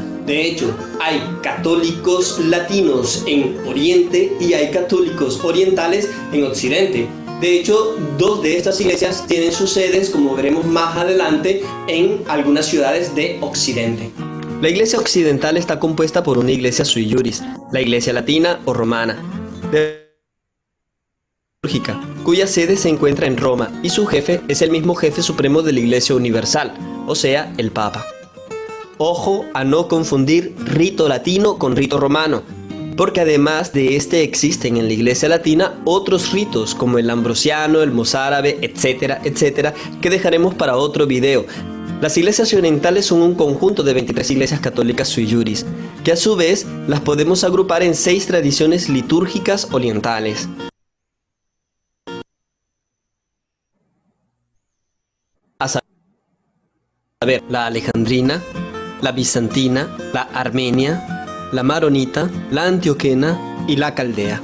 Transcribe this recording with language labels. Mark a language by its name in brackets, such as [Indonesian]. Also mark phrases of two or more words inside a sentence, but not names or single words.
[Spanish] De hecho, hay católicos latinos en Oriente y hay católicos orientales en Occidente. De hecho, dos de estas iglesias tienen sus sedes, como veremos más adelante, en algunas ciudades de Occidente. La iglesia occidental está compuesta por una iglesia [Latin] sui juris, [Spanish] la iglesia latina o romana, cuya sede se encuentra en Roma y su jefe es el mismo jefe supremo de la Iglesia Universal, o sea, el Papa. Ojo a no confundir rito latino con rito romano, porque además de este existen en la Iglesia Latina otros ritos como el ambrosiano, el mozárabe, etcétera, etcétera, que dejaremos para otro video. Las iglesias orientales son un conjunto de 23 iglesias católicas [Latin] sui juris, [Spanish] que a su vez las podemos agrupar en 6 tradiciones litúrgicas orientales. A saber, la alejandrina, la bizantina, la armenia, la maronita, la antioquena y la caldea.